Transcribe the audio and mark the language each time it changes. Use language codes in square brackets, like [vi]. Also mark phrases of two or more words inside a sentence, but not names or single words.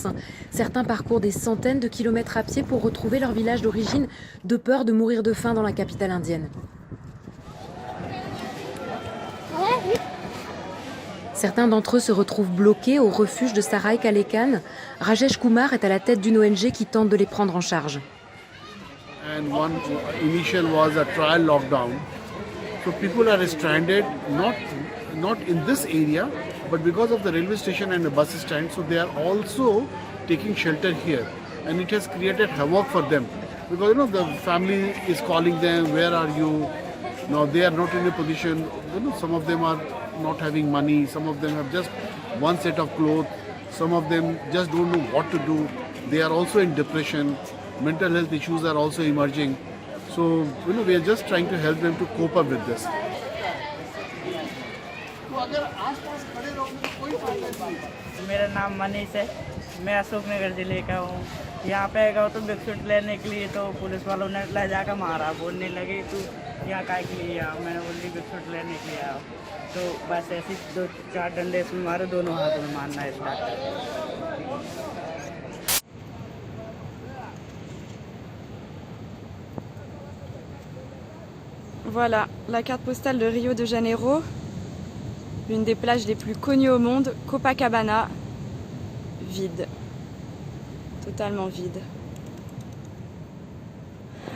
[fr] Certains parcourent des centaines de kilomètres à pied pour retrouver leur village d'origine, de peur de mourir de faim dans la capitale indienne. Certains d'entre eux se retrouvent bloqués au refuge de Sarai Kalekan. Rajesh Kumar est à la tête d'une ONG qui tente de les prendre en charge. [en] And one initial was a trial lockdown. So people are stranded, not in this area, but because of the railway station and the bus stand, so they are also taking shelter here. And it has created havoc for them. Because the family is calling them, where are you? Now they are not in a position, some of them are not having money, some of them have just one set of clothes, some of them just don't know what to do. They are also in depression, mental health issues are also emerging. So, we are just trying to help them to cope up with this. [hi] मेरा नाम मनीष है, मैं अशोकनगर जिले का हूँ। यहाँ पे गया तो बिस्कुट लेने के लिए तो पुलिस वालों ने ले जाकर मारा, बोलने लगे तू यहाँ काय के लिए आया। मैंने बोली बिस्कुट लेने के लिए आया। तो बस ऐसे 2-4 डंडे इसमें मारे, दोनों हाथों में मारना स्टार्ट कर। [fr] Voilà, la carte postale de Rio de Janeiro, l'une des plages les plus connues au monde, Copacabana, vide, totalement vide.